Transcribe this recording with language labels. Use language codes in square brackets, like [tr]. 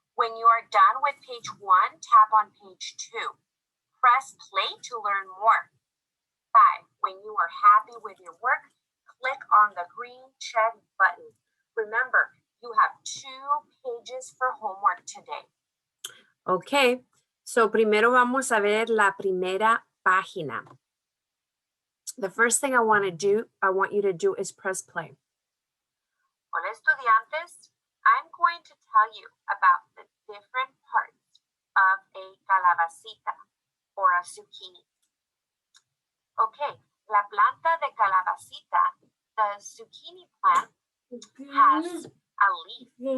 [en] When you are done with page 1, tap on page 2. Press play to learn more. 5. When you are happy with your work, click on the green check button. Remember, you have 2 pages for homework today. Okay, so [es] primero vamos a ver la primera página. [en] The first thing I want you to do is press play. [es] Hola, estudiantes. [en] I'm going to tell you about the different parts of a calabacita or a zucchini. Okay, [es] la planta de calabacita, [en] the zucchini plant, has a leaf.